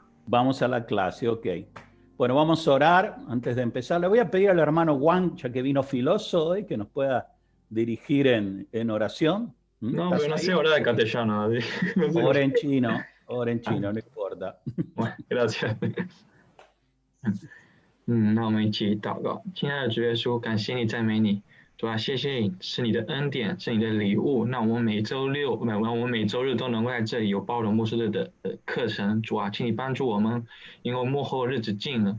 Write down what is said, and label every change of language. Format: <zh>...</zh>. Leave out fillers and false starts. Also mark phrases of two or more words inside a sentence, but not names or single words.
<es>Vamos a la clase, ok. Bueno, vamos a orar antes de empezar. Le voy a pedir al hermano Juan, ya que vino filoso hoy, que nos pueda dirigir en oración. No, pero no sé orar en castellano. Ora en chino, no importa. Bueno, gracias.</es> <zh>那我们一起祷告。亲爱的主耶稣，感谢你，赞美你，主啊，谢谢你是你的恩典，是你的礼物。那我们每周日都能够在这里有包容牧师的课程。主啊，请你帮助我们，因为幕后日子近了。</zh>